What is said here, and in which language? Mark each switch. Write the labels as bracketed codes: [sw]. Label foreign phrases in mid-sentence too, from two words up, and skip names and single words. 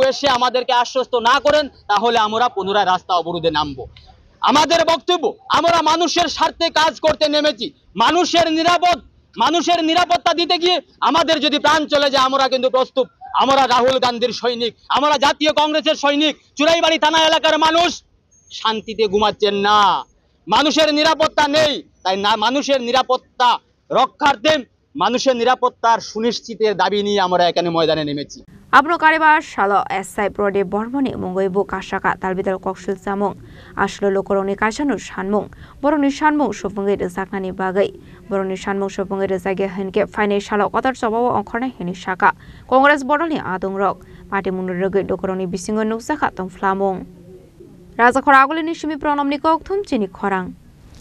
[bn] এসে আমাদেরকে আশ্বস্ত না করেন তাহলে আমরা পুনরায় রাস্তা অবরোধে নামবো আমাদের বক্তব্য আমরা মানুষের স্বার্থে কাজ করতে নেমেছি মানুষের নিরাপত্তা দিতে গিয়ে আমাদের যদি প্রাণ চলে যায় আমরা কিন্তু প্রস্তুত আমরা রাহুল গান্ধীর সৈনিক আমরা জাতীয় কংগ্রেসের সৈনিক চুরাইবাড়ি থানা এলাকার মানুষ শান্তিতে ঘুমাচ্ছেন না মানুষের নিরাপত্তা নেই তাই না মানুষের নিরাপত্তা রক্ষার্থে মানুষের নিরাপত্তার সুনিশ্চিতের দাবি নিয়ে আমরা এখানে ময়দানে নেমেছি [trp] Abro karibar shalo esai prode bormoni mungoi bu kasaka talbidal koksul samung ashlo lokoroni kasanu shanmung boroni shanmung shopungai rezaknani bagai boroni shanmung shopungai rezage henke faine shalo kotar sabawa onkhorna hini shaka Congress boroni adung rok party munurege lokoroni bisingo nuksaka tongflamung Raja khoragulini shimi pronomni kokthum chini khorang